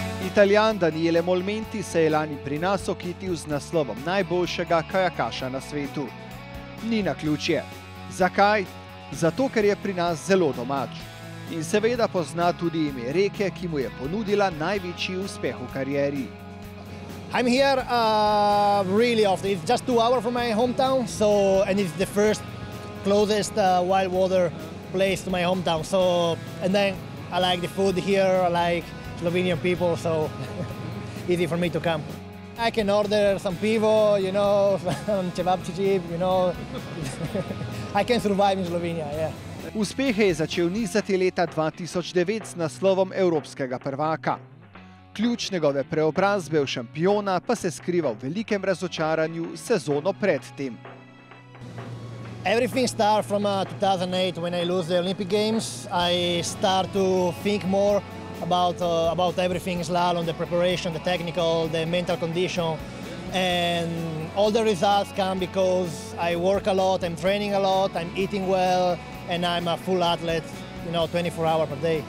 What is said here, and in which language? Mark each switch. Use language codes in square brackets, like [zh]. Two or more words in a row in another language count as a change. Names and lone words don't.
[sl] Italijan Daniele Molmenti se je lani pri nas okitil z naslovom najboljšega kajakaša na svetu. Ni naključje. Zakaj? Zato, ker je pri nas zelo domač. In seveda pozna tudi ime reke, ki mu je ponudila največji uspeh v karieri. [en] I'm here really often. It's just 2 hours from my hometown, and it's the first closest wild water place to my hometown. And then I like the food here. I like Slovenian people, so easy for me to come. I can order some pivo, some cevapčiči, I can survive in Slovenia, yeah. [sl] Uspehe je začel nizati leta 2009 z naslovom evropskega prvaka. Ključ njegove preobrazbe v šampiona pa se skriva v velikem razočaranju sezono pred tem. [en] Everything started from 2008 when I lose the Olympic Games. I start to think more about everything in slalom, the preparation, the technical, the mental condition, and all the results come because I work a lot, I'm training a lot, I'm eating well, and I'm a full athlete, 24 hours per day.